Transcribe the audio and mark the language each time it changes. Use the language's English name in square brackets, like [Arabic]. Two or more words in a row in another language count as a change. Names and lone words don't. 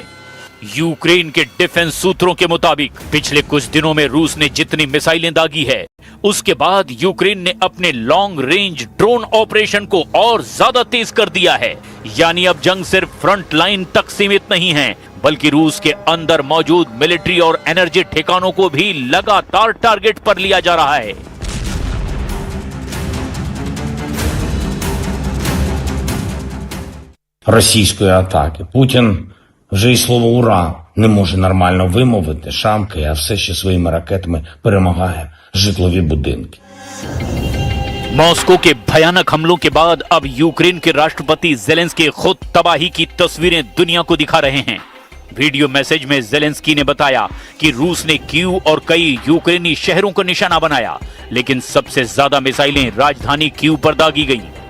[Hindi] यूक्रेन के डिफेंस सूत्रों के मुताबिक पिछले कुछ दिनों में रूस ने जितनी मिसाइलें दागी है, उसके बाद यूक्रेन ने अपने [English] long range drone operation [Hindi] को और ज्यादा तेज कर दिया है। यानी अब जंग सिर्फ [English] front line [Hindi] तक सीमित नहीं है, बल्कि रूस के अंदर मौजूद मिलिट्री और एनर्जी ठिकानों को भी लगातार टारगेट पर लिया जा रहा है। [Ukrainian] Російської атаки. Путін вже й слово «ура» не може нормально вимовити, шамкає, а все ще своїми ракетами перемагає житлові будинки. [Hindi] मॉस्को के भयानक हमलों के बाद अब यूक्रेन के राष्ट्रपति ज़ेलेंस्की खुद तबाही की तस्वीरें दुनिया को दिखा रहे हैं। वीडियो मैसेज में ज़ेलेंस्की ने बताया कि रूस ने कीव और कई यूक्रेनी शहरों को निशाना बनाया, लेकिन सबसे ज्यादा मिसाइलें राजधानी कीव पर दागी गईं।